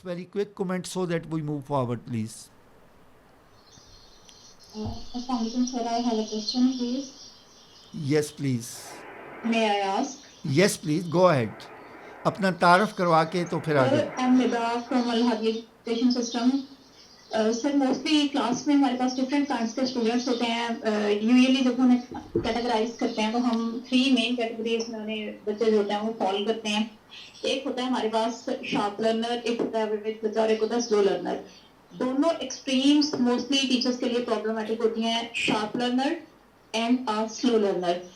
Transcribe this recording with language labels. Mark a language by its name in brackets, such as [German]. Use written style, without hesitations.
[English] Very quick comment so that we move forward, please. Assalamualaikum sir, I have a question please. Yes, please. May I ask? Yes, please. Go ahead. [Urdu] اپنا تعارف کروا کے تو پھر آگے. [English] Sir, I'm Nida from Al-Hadi Education System. [Urdu] Sir mostly class میں ہمارے پاس different kinds کے اسٹوڈنٹس ہوتے ہیں. یوزلی جب انہیں کیٹیگرائز کرتے ہیں تو ہم 3 مین کیٹیگریز میں انہیں بچے جو ہوتے ہیں وہ فال کرتے ہیں. ایک ہوتا ہے ہمارے پاس شارپ لرنر, ایک ہوتا ہے ایوریج بچہ اور ایک ہوتا ہے سلو لرنر. دونوں ایکسٹریمس موسٹلی ٹیچرس کے لیے پرابلمٹک ہوتی ہیں, sharp learner and slow learner.